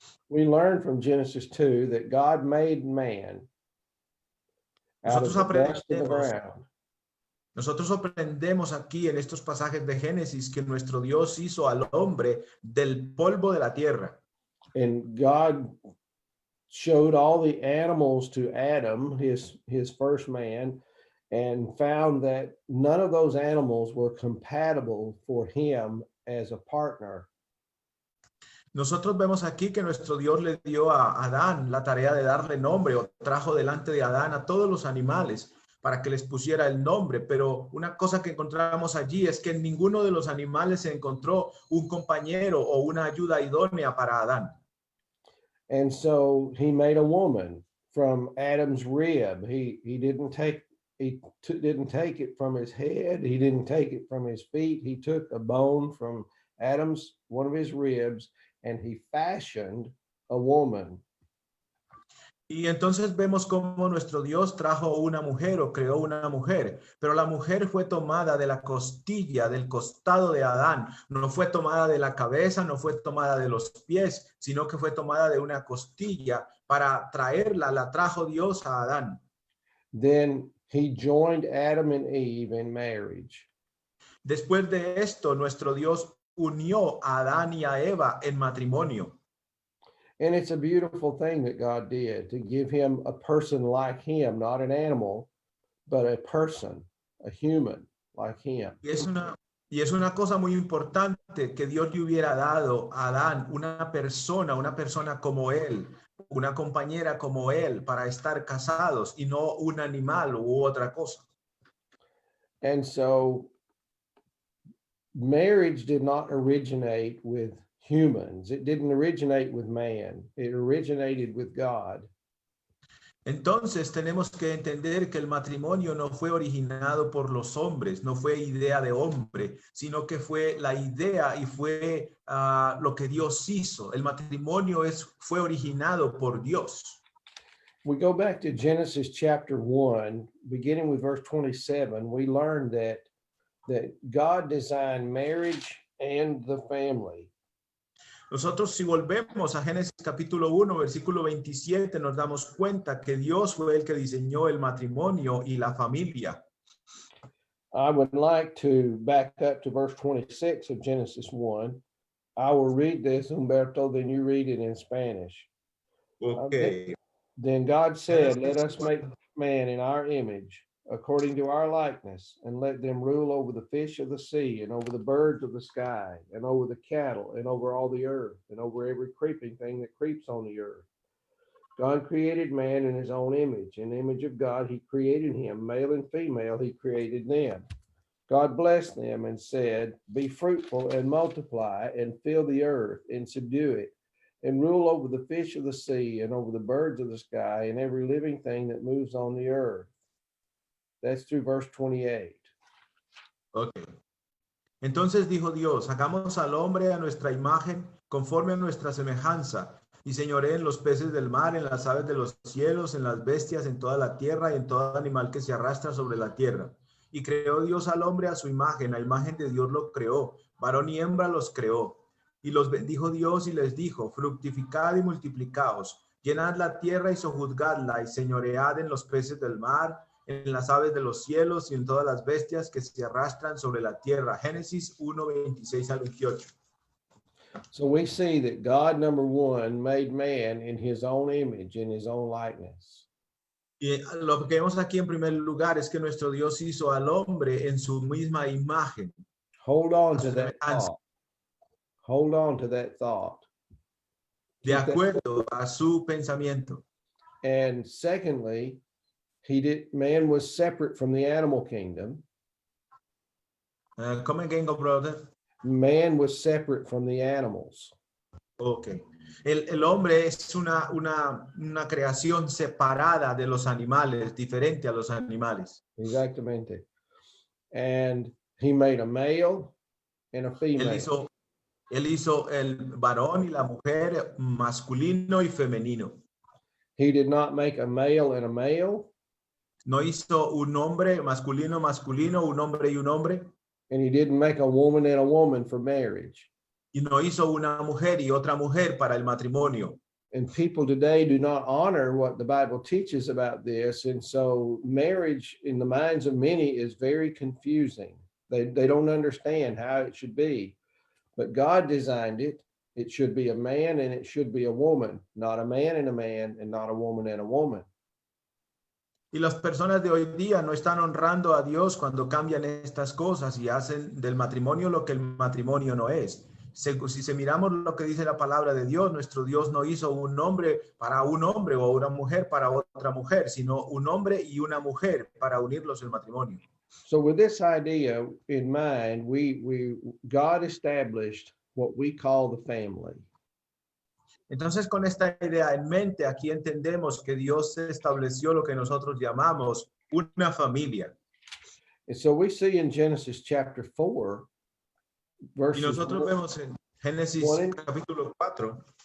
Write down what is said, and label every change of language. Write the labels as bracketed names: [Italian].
[English] We learned from Genesis 2 that God made man out of the dust of the ground. [Spanish] Nosotros aprendemos aquí en estos pasajes de Génesis que nuestro Dios hizo al hombre del polvo de la tierra. [English] And God showed all the animals to Adam, his first man, and found that none of those animals were compatible for him as a partner. [Spanish] Nosotros vemos aquí que nuestro Dios le dio a Adán la tarea de darle nombre, o trajo delante de Adán a todos los animales para que les pusiera el nombre, pero una cosa que encontramos allí es que en ninguno de los animales se encontró un compañero o una ayuda idónea para Adán. [English] And so he made a woman from Adam's rib. He didn't take didn't take it from his head. He didn't take it from his feet. He took a bone from Adam's one of his ribs, and he fashioned a woman. [Spanish] Y entonces vemos cómo nuestro Dios trajo una mujer o creó una mujer, pero la mujer fue tomada de la costilla, del costado de Adán, no fue tomada de la cabeza, no fue tomada de los pies, sino que fue tomada de una costilla para traerla, la trajo Dios a Adán. [English] Then he joined Adam and Eve in marriage. [Spanish] Después de esto, nuestro Dios unió a Adán y a Eva en matrimonio. [English] And it's a beautiful thing that God did to give him a person like him, not an animal, but a person, a human like him. [Spanish] Y es una cosa muy importante que Dios le hubiera dado a Adán una persona como él, una compañera como él para estar casados y no un animal u otra cosa. [English] And so marriage did not originate with humans. It didn't originate with man. It originated with God. [Spanish] Entonces tenemos que entender que el matrimonio no fue originado por los hombres, no fue idea de hombre, sino que fue la idea y fue lo que Dios hizo. El matrimonio fue originado por Dios. [English] We go back to Genesis chapter 1, beginning with verse 27, we learn that God designed marriage and the family. [Spanish] Nosotros si volvemos a Génesis capítulo 1, versículo 27, nos damos cuenta que Dios fue el que diseñó el matrimonio y la familia. [English] I would like to back up to verse 26 of Genesis 1. I will read this, Humberto, then you read it in Spanish. Okay. Then God said, let us make man in our image, according to our likeness, and let them rule over the fish of the sea, and over the birds of the sky, and over the cattle, and over all the earth, and over every creeping thing that creeps on the earth. God created man in his own image. In the image of God, he created him, male and female, he created them. God blessed them and said, be fruitful and multiply, and fill the earth, and subdue it, and rule over the fish of the sea, and over the birds of the sky, and every living thing that moves on the earth. That's through verse 28. Okay. [Spanish] Entonces dijo Dios, hagamos al hombre a nuestra imagen, conforme a nuestra semejanza, y señoré en los peces del mar, en las aves de los cielos, en las bestias, en toda la tierra, y en todo animal que se arrastra sobre la tierra. Y creó Dios al hombre a su imagen, a imagen de Dios lo creó, varón y hembra los creó. Y los bendijo Dios y les dijo, fructificad y multiplicaos, llenad la tierra y sojuzgadla, y señoread en los peces del mar, en las aves de los cielos y en todas las bestias que se arrastran sobre la tierra. Génesis 1, 26 al 28. [English] So we see that God, number one, made man in his own image, in his own likeness. [Spanish] Y lo que vemos aquí en primer lugar es que nuestro Dios hizo al hombre en su misma imagen. [English] Hold on to that thought. Hold on to that thought. [Spanish] De acuerdo a su pensamiento. [English] And secondly, man was separate from the animal kingdom. Come again, brother. Man was separate from the animals. Okay. [Spanish] El hombre es una creación separada de los animales, diferente a los animales. Exactamente. [English] And he made a male and a female. [Spanish] Él hizo el varón y la mujer, masculino y femenino. [English] He did not make a male and a male. [Spanish] No hizo un hombre masculino, un hombre y un hombre. [English] And he didn't make a woman and a woman for marriage. [Spanish] Y no hizo una mujer y otra mujer para el matrimonio. [English] And people today do not honor what the Bible teaches about this. And so marriage in the minds of many is very confusing. They don't understand how it should be. But God designed it It should be a man and it should be a woman, not a man and a man and not a woman and a woman. [Spanish] Y las personas de hoy día no están honrando a Dios cuando cambian estas cosas y hacen del matrimonio lo que el matrimonio no es. Si miramos lo que dice la palabra de Dios, nuestro Dios no hizo un hombre para un hombre o una mujer para otra mujer, sino un hombre y una mujer para unirlos en matrimonio. [English] So with this idea in mind, God established what we call the family. [Spanish] Entonces, con esta idea en mente, aquí entendemos que Dios estableció lo que nosotros llamamos una familia. [English] And so we see in Genesis chapter 4, [Spanish] Y nosotros vemos en Génesis capítulo 4,